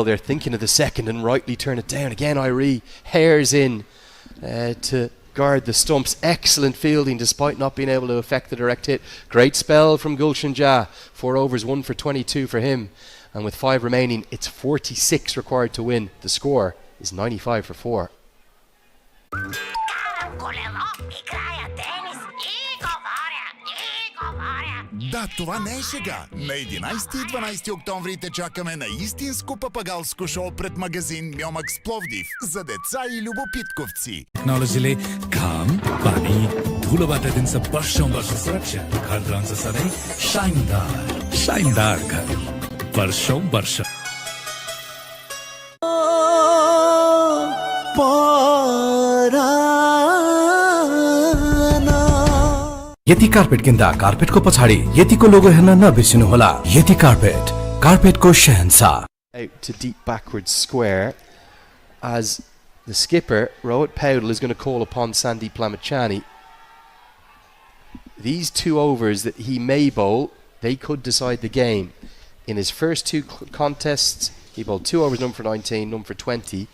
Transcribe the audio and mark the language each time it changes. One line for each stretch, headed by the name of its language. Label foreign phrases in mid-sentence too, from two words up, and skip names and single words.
English: They're thinking of the second and rightly turn it down. Again, Irie hairs in to guard the stumps. Excellent fielding despite not being able to affect the direct hit. Great spell from Gulshan Jah. 4 overs, 1 for 22 for him. And with 5 remaining, it's 46 required to win. The score is 95 for 4.
Bulgarian: Да, това не е шега. На 11 и 12 октомври те чакаме на истинско папагалско шоу пред магазин Мьомакс Пловдив за деца и любопитковци.
Nepali: टेक्नोलोजीले घाम पानी धुलोबाट दिन्छ वर्षौं वर्ष सुरक्षा घर रहन्छ सधैँ शाइनदार घर वर्षौं वर्ष यति कार्पेट किन्दा कार्पेटको पछाडि यतिको लोगो हेर्न नबिर्सिनुहोला। यति कार्पेट, कार्पेटको शहंशाह।
English: Out to deep backward square as the skipper Rohit Powdell is going to call upon Sandeep Lamachani. These 2 overs that he may bowl, they could decide the game. In his first 2 contests, he bowled 2 overs, none for 19, none for 20.